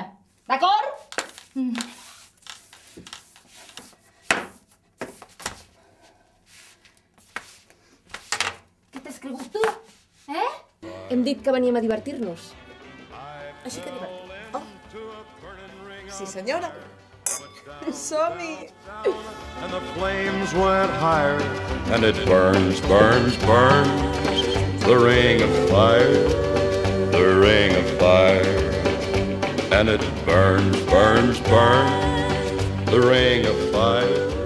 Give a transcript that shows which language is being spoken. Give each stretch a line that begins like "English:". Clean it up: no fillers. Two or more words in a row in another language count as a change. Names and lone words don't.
Catalan: D'acord? Què t'has cregut tu? Eh? Hem dit que veníem a divertir-nos. Així que divertim. Oh. Sí, senyora. Som-hi!
English: And the flames went higher, and it burns, burns, burns, the ring of fire, the ring of fire. And it burns, burns, burns, the ring of fire.